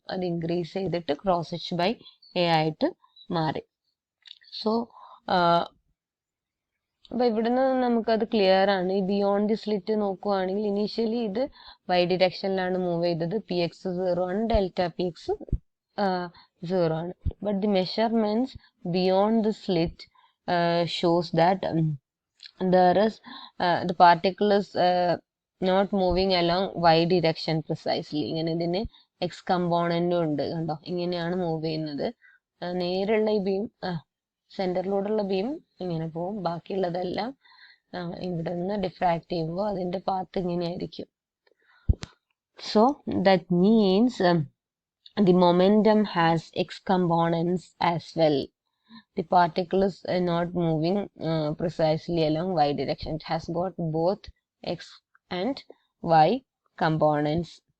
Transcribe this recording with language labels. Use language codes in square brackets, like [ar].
[ml] അത് ഇൻക്രീസ് ചെയ്തിട്ട് cross H by A ആയിട്ട് മാറി. സോ അപ്പൊ ഇവിടുന്ന് നമുക്കത് ക്ലിയർ ആണ്. ഈ ബിയോണ്ട് ദി സ്ലിറ്റ് നോക്കുവാണെങ്കിൽ ഇനീഷ്യലി ഇത് വൈ ഡിറക്ഷനിലാണ് മൂവ് ചെയ്തത്. പി എക്സ് 0 ആണ്, ഡെൽറ്റ പി എക്സ് 0 ആണ്. [en] But the measurements beyond the slit shows that there is the particle is not moving along y direction precisely. [ml] ഇങ്ങനെ ഇതിന് x കമ്പോണന്റും ഉണ്ട് കണ്ടോ, ഇങ്ങനെയാണ് മൂവ് ചെയ്യുന്നത്. നേരെയുള്ള ഈ ബീം സെന്ററിലൂടെയുള്ള ബീം ഇങ്ങനെ പോവും, ബാക്കിയുള്ളതെല്ലാം ഇവിടെ നിന്ന് ഡിഫ്രാക്ട് ചെയ്യുമ്പോൾ അതിന്റെ പാത്ത് ഇങ്ങനെയായിരിക്കും. [en] So that means the momentum has x components as well. The particle is not moving precisely along y direction. It has got both x and y components.